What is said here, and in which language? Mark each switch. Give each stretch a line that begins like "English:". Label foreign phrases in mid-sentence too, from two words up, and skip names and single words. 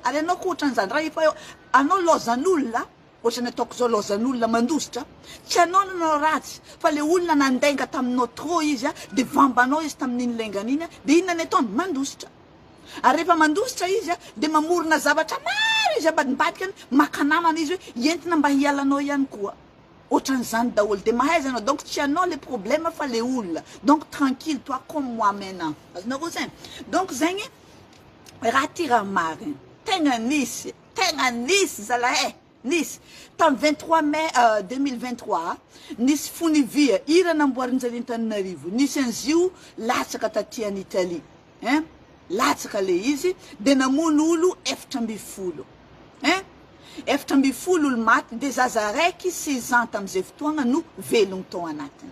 Malagasy: Ary anao ko ohatran'izany raha efa anao lozan'olona ohatra ny ataoko zao lozan'olona mandositra, tsy anao nanao ratsy fa le olona nandenga taminao trop izy de vambanao izy tamin'iny lengany iny de inona ny ataony mandositra. Ary rehefa mandositra izy de mamorona zavatra maro izy ambadimbadikany makanamana izy hoe entina mba hialanao ihany koa, ohatran'izany daholo de mahay zanao. Donc tsy anao le problème fa le olona,
French: donc tranquille toi comme moi maintenant,
Malagasy: azonareo zany. Donc zegny raha ty raha marina tegna nisy zalahy nisy tamin'ny 23 mai 2023 nisy fonivia ira namboarin'jareo Antananarivo, nisy an'zio latsaka taty any Italie latsaka le izy de namono olo 700 olo maty de zaza raiky 6 ans tam'izay fotoagna no velogno tao anatiny.